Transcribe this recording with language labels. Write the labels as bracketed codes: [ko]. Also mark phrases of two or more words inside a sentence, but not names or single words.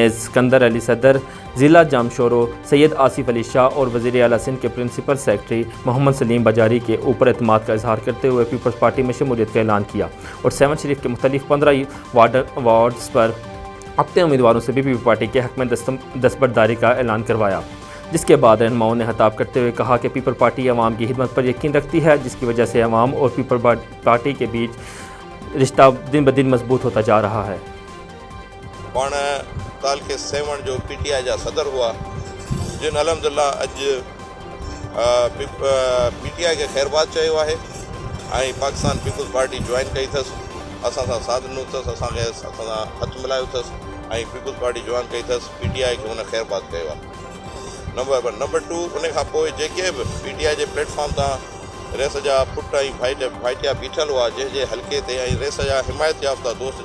[ur] اے سکندر علی صدر، ضلع جامشورو سید آصف علی شاہ اور وزیر اعلیٰ سندھ کے پرنسپل سیکرٹری محمد سلیم بجاری کے اوپر اعتماد کا اظہار کرتے ہوئے پیپلز پارٹی میں شمولیت کا اعلان کیا اور سیون شریف کے مختلف 15 وارڈز پر اپنے امیدواروں سے بھی پیپل پارٹی کے حق میں دستبرداری کا اعلان کروایا، جس کے بعد رہنماؤں نے خطاب کرتے ہوئے کہا کہ پیپل پارٹی عوام کی خدمت پر یقین رکھتی ہے، جس کی وجہ سے عوام اور پیپل پارٹی کے بیچ رشتہ دن بدن مضبوط ہوتا جا رہا ہے۔ [sd] پاण تعلق سیون جو پی ٹی آئی جا صدر ہوا، جن الحمدللہ اج پی ٹی آئی کے خیر بات چیو ہے ऐं पाकिस्तान पीपल्स पार्टी जॉइन कई अथसि، असां सां साथ ॾिनो अथसि, असांखे असां सां हथु मिलायो अथसि ऐं पीपल्स पार्टी जॉइन कई अथसि। पी टी आई खे हुन ख़ैर बात कयो आहे। नंबर 2, उन खां पोइ जेके बि पी टी आई जे प्लेटफॉर्म तां रेस जा पुट ऐं भाइटिया बीठल हुआ, जंहिंजे हल्के ते ऐं रेस जा हिमायत याफ़्ता दोस्त